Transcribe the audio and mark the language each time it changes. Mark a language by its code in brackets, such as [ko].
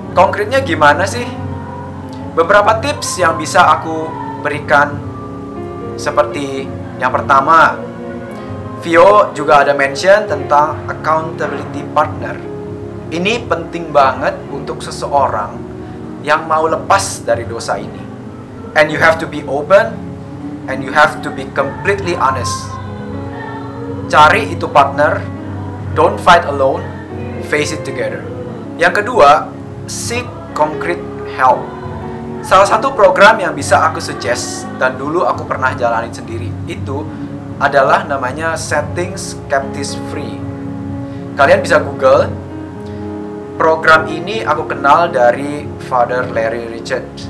[id] Konkretnya gimana sih? Beberapa tips yang bisa aku berikan, seperti yang pertama, Vio juga ada mention tentang accountability partner. Ini penting banget untuk seseorang yang mau lepas dari dosa ini. [en] And you have to be open, and you have to be completely honest. [id] Cari itu partner, [en] don't fight alone, face it together. [id] Yang kedua, [en] seek concrete help. [id] Salah satu program yang bisa aku suggest, dan dulu aku pernah jalanin sendiri, itu adalah namanya Settings Skeptics Free. Kalian bisa Google. Program ini aku kenal dari Father Larry Richard.